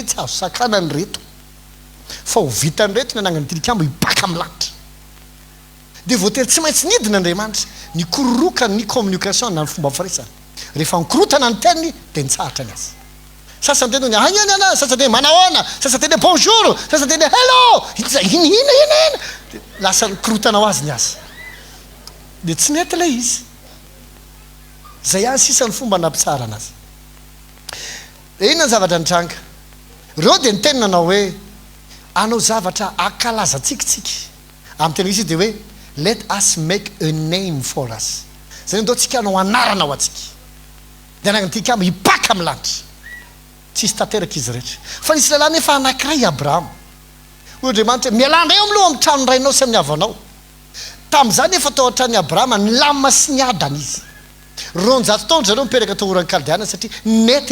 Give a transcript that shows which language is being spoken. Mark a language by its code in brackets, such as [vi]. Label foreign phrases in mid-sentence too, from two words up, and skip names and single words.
[mg] tsy azo sakanany reto fa ho vitany reto nanangana tilikambo hipaka amin'ny lanitra dia voatery tsy maintsy nidina Andriamanitra ny kororokany ny communication na ny fomba firesana rehefa nikorotana ny teniny dia nitsahatra ny azy sasany teny hagnana sasany teny manahoana sasany teny bonjour sasany teny hello inina lasa nikorotanao azy ny azy dia tsy nety ilay izy zay any sisany fomba nampitsara anazy dia inona ny zavatra nitranga reo dia nitenina anao hoe anao zavatra akalaza tsikitsika amin'ny tena izy dia hoe [en] let us make a name for us [mg] zany ndao tsika anao anarana ao atsika dia anagny tikamo hipaka amin'ny lanitra tsisy tanteraka izy rehetra fa nisy lehilahy nefa anankiray Abrahama hoy Andriamanitra mialandray eo amiloha amin'ny trano rainao sy amin'ny havanao tamin'izany efa tao an-trany Abrahama ny lama sy ny adany izy ronjato taona zareo miperaka tao oran'ny Kaldeana satria nety